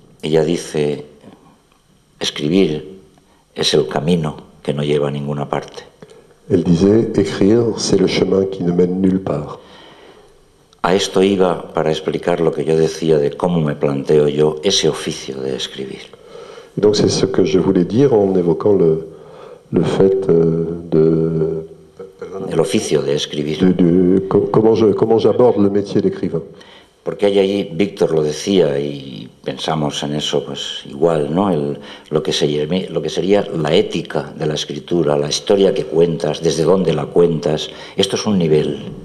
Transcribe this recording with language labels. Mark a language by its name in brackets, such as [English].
[Spanish] Ella dice, escribir es el camino que no lleva a ninguna parte. [French] Elle disait, écrire, c'est le chemin qui ne mène nulle part. [Spanish] A esto iba para explicar lo que yo decía de cómo me planteo yo ese oficio de escribir. [French] Et donc c'est ce que je voulais dire en évoquant le fait de... [Spanish] El oficio de escribir. [French] Comment j'aborde le métier d'écrivain. [Spanish] Porque hay ahí, Víctor lo decía y pensamos en eso pues igual, ¿no? Lo que sería la ética de la escritura, la historia que cuentas, desde dónde la cuentas, esto es un nivel.